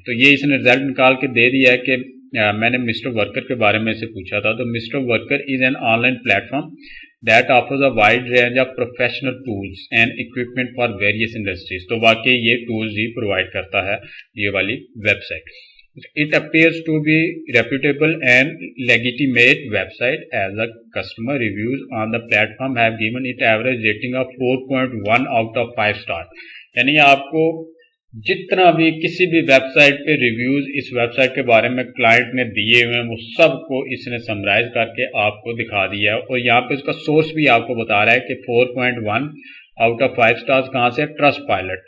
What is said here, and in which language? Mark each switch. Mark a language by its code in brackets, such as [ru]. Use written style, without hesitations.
[hi] तो ये इसने रिजल्ट निकाल के दे दिया है कि मैंने मिस्टर वर्कर के बारे में से पूछा था, तो mister worker [en] Is an online platform that offers a wide range of professional tools and equipment for various industries. [hi] तो वाकई ये टूल्स ही प्रोवाइड करता है ये वाली website. [en] It appears to be reputable and legitimate website as a customer reviews on the platform have given it average rating of 4.1 out of 5 star। [hi] यानी आपको जितना भी किसी भी वेबसाइट पे रिव्यूज इस वेबसाइट के बारे में क्लाइंट ने दिए हुए हैं वो सब को इसने समराइज करके आपको दिखा दिया है, और यहाँ पे उसका सोर्स भी आपको बता रहा है कि 4.1 आउट ऑफ 5 स्टार्स कहाँ से? Trust pilot.